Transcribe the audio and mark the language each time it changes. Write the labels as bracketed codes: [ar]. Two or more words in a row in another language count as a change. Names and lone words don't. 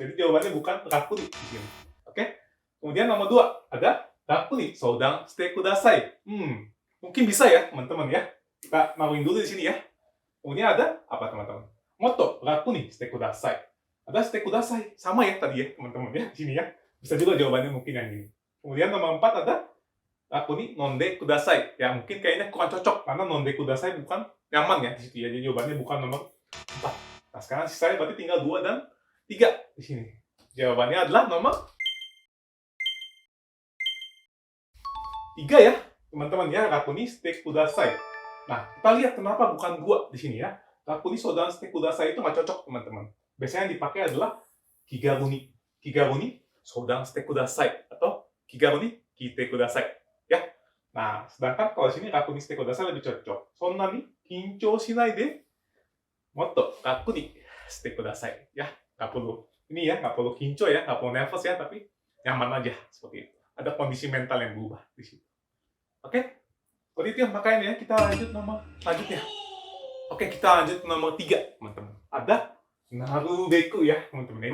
[id] Jadi jawabannya bukan rakuni di sini. Oke? Kemudian nomor 2 ada [ja] 楽に相談してください. [id] Mungkin bisa ya, teman-teman ya. Kita naruhin dulu di sini ya. Kemudian ada apa, teman-teman? [ja] もっと楽にしてください. [id] Ada [ja] してください, [id] sama ya tadi ya, teman-teman ya, di sini ya. Bisa juga jawabannya mungkin yang ini. Kemudian nomor 4 ada [ja] 楽に飲んでください. [id] Ya, mungkin kayaknya kurang cocok karena [ja] 飲んでください [id] bukan nyaman ya di situ ya. Jadi jawabannya bukan nomor 4. Nah, sekarang sisanya berarti tinggal 2 dan 3 di sini. Jawabannya adalah nomor 3 ya, teman-teman ya, [ja] 楽にしてください. [id] Nah, kita lihat kenapa bukan 2 di sini ya. [ja] 楽に相談してください [id] itu nggak cocok, teman-teman. Biasanya yang dipakai adalah kigaruni. [ja] 気軽に相談してください [id] atau [ja] 気軽に来てください. [id] Ya. Nah, sedangkan kalau sini [ja] 楽にしてください [id] lebih cocok. [ja] そんなに緊張しないでもっと楽にしてください. [id] Ya, nggak perlu ini ya, nggak perlu kincho ya, nggak perlu nervous ya, tapi nyaman aja seperti itu. Ada kondisi mental yang berubah di situ. Oke? Seperti itu ya makanya ya, kita lanjut nomor selanjutnya. Oke, kita lanjut ke nomor 3, teman-teman. Ada narubeku ya, teman-teman.